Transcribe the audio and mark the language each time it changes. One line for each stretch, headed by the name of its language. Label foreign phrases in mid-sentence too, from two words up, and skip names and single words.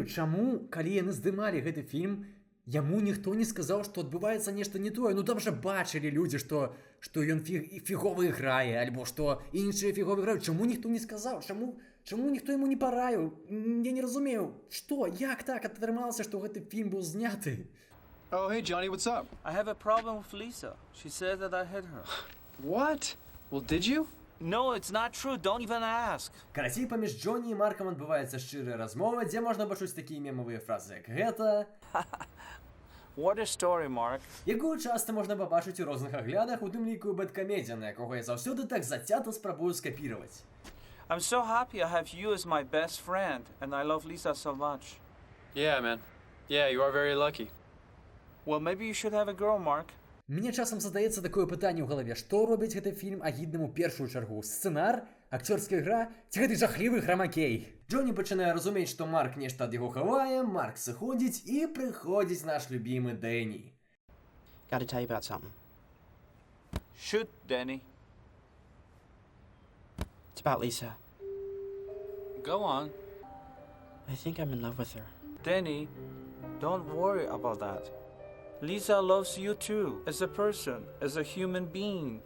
Belarusian: чаму, калі яны здымалі гэты фільм, яму ніхто не сказаў, што адбываецца нешта не тое. Ну там жа бачылі людзі, што ён фіговы грае, альбо што іншыя фіговы граюць. Чаму ніхто не сказаў? Чаму ніхто яму не параіў? Я не разумею, што, як так атрымалася, што гэты фільм быў зняты?
English: Oh, hey, Johnny, what's up? I have a problem with Lisa. She said that I hit her. What? Well, did you? No, it's not true. Don't even ask.
Belarusian: Карацей, паміж Джонні і Маркам адбываецца шчырая размова, дзе можна пачуць такія мемавыя фразы, як гэта...
English: What a story, Mark.
Belarusian: Якую часта можна пабачыць у розных аглядах, у тым ліку бэдкамедзія, на якога я заўсёды так зацята спрабую скапіраваць.
English: I'm so happy I have you as my best friend, and I love Lisa so much. Yeah, man. Yeah, you are very lucky. Well, maybe you should have a girl, Mark.
Belarusian: Мне часам задаецца такое пытанне ў галаве, што робіць гэты фільм агідным у першую чаргу? Сцэнар? акцёрская гра ці гэты жахлівы храмакей. Джонні пачынае разумець, што Марк нешта ад яго хавае, Марк сыходзіць і прыходзіць наш любімы Дэнні.
English: Gotta tell you about something. Shoot, Danny. It's about Lisa. Go on. I think I'm in love with her. Danny, don't worry about that. Lisa loves you too, as a person, as a human being.